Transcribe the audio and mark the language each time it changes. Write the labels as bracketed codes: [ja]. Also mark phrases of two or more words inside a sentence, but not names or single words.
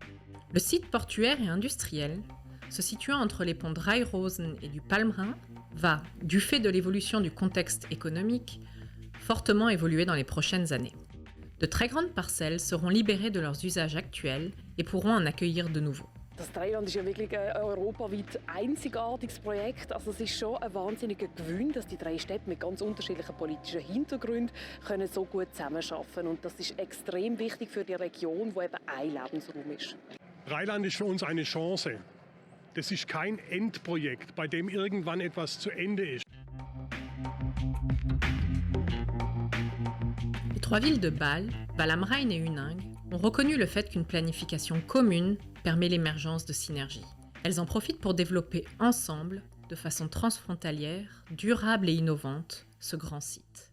[fr] Le site portuaire et industriel, se situant entre les ponts Dreirosen et du Palmrhin, va, du fait de l'évolution du contexte économique, fortement évoluer dans les prochaines années. De très grandes parcelles seront libérées de leurs usages actuels et pourront en accueillir de nouveaux. [de] Das Dreiland ist ja wirklich ein europaweit einzigartiges Projekt. Also es ist schon ein wahnsinniger Gewinn, dass die drei Städte mit ganz unterschiedlichen politischen Hintergründen können so gut zusammenarbeiten können. Und das ist extrem wichtig für die Region, wo eben ein Lebensraum ist. Dreiland ist für uns eine Chance. Das ist kein Endprojekt, bei dem irgendwann etwas zu Ende ist. [fr] Les trois villes de Bâle, Val am Rijn et Huningue ont reconnu le fait qu'une planification commune permet l'émergence de synergies. Elles en profitent pour développer ensemble, de façon transfrontalière, durable et innovante, ce grand site.